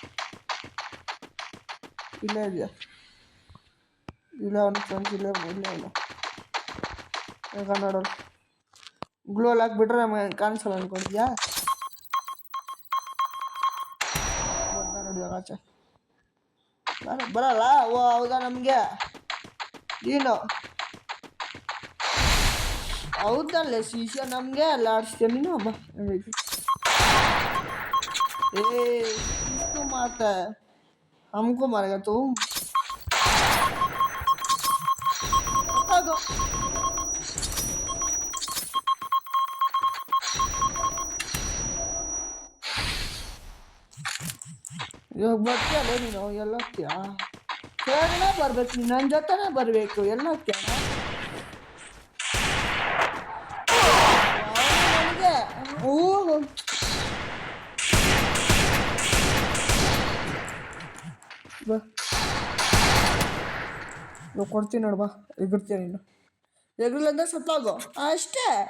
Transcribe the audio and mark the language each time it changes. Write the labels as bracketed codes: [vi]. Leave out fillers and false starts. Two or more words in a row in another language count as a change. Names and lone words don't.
[kn] ಇಲ್ಲೇ ಇದೆಯಾ ಇಲ್ಲ ಅವನ ಫ್ರೆಂಡ್ಸ್ ಇಲ್ಲೇ ಇಲ್ಲ ಇಲ್ಲ ಈಗ ನೋಡೋಣ ಗ್ಲೂ ಅಲ್ಲಿ ಹಾಕ್ಬಿಟ್ರೆ ನಮಗೆ ಕಾಣಿಸಲ್ಲ ಅನ್ಕೊಂಡಿದ್ಯಾ ಬಂದ ನೋಡಿ ಇವಾಗ ಆಚೆ ಬರಲ್ಲ ಓ ಹೌದಾ ನಮಗೆ ನೀನು ಹೌದಲ್ಲೇ ಶೀಶೆ ನಮಗೆ ಅಲ್ಲ ಆಡಿಸ್ತೀಯ ನೀನು ಹಬ್ಬ [hi] किसको मारता है हमको मारेगा तुम बता दो [kn] ಇವಾಗ ಬರ್ತೀಯಲ್ಲ ನೀನು ಎಲ್ಲ ಹೋಗ್ತೀಯಾ ಕೆಳಗಡೆ ಬರ್ಬೇಕು ನೀನು ನನ್ನ ಜೊತೆನೇ ಬರಬೇಕು ಎಲ್ಲ ಹೋಗ್ತೀಯ ನನಗೆ ಓ ಬಾ ಕೊಡ್ತೀನಿ ನೋಡು ಬಾ ಎಗುರ್ತೀಯ ನೀನು ಎಗರಿಲ್ಲ ಅಂದ್ರೆ ಸತ್ತಾಗೋ ಅಷ್ಟೇ